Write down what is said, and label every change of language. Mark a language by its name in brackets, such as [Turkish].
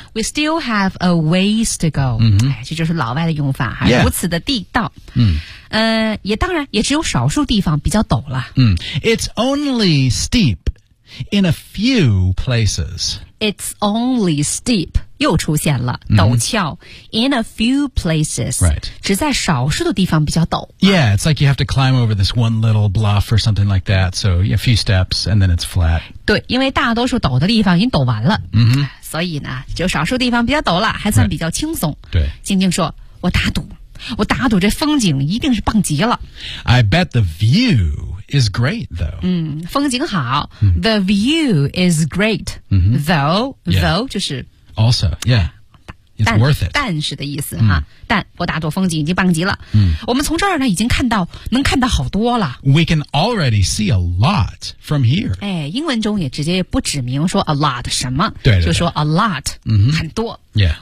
[English] we still have a ways to go、 [Chinese] 哎、这就是老外的用法还如此的地道、也当然也只有少数地方比较陡了、 [English] It's only steep in a few places， It's only steep [Chinese] 又出现了陡峭、 [English] in a few places、 right. [Chinese] 只在少数的地方比较陡 [English] yeah it's like you have to climb over this one little bluff or something like that so a few steps and then it's flat [Chinese] 对因为大多数陡的地方已经陡完了、所以呢就少数地方比较陡了还算比较轻松、 [English] right. [Chinese] 对静静说我打赌这风景一定是棒极了 [English] I bet the viewis great though、 [Chinese] 风景好、 [English] the view is great、though、though [Chinese] 就是 [English] also yeah it's worth it [Chinese] 但是的意思、但我打赌风景已经棒极了、我们从这儿呢已经看到能看到好多了 [English] we can already see a lot from here、 [Chinese] 哎、英文中也直接不指明说 a lot 什么对对对就说 a lot、很多、 [English] yeah.